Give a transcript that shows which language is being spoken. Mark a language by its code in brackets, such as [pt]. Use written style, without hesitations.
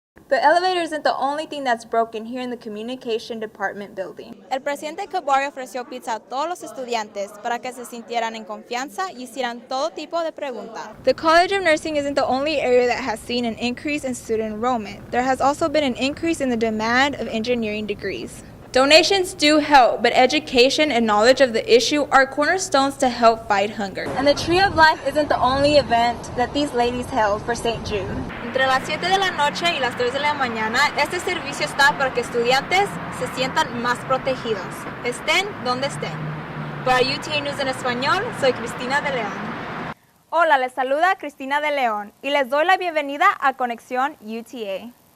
[en] The elevator isn't the only thing that's broken here in the Communication Department building. [es] El presidente Kabari ofreció pizza a todos los estudiantes para que se sintieran en confianza y hicieran todo tipo de preguntas. [en] The College of Nursing isn't the only area that has seen an increase in student enrollment. There has also been an increase in the demand of engineering degrees. Donations do help, but education and knowledge of the issue are cornerstones to help fight hunger. And the Tree of Life isn't the only event that these ladies held for St. Jude. [es] Entre las 7 de la noche y las 3 de la mañana, este servicio está para que estudiantes se sientan más protegidos, estén donde estén. Para UTA News en Español, soy Cristina DeLeon. Hola, les saluda Cristina DeLeon y les doy la bienvenida a Conexión UTA.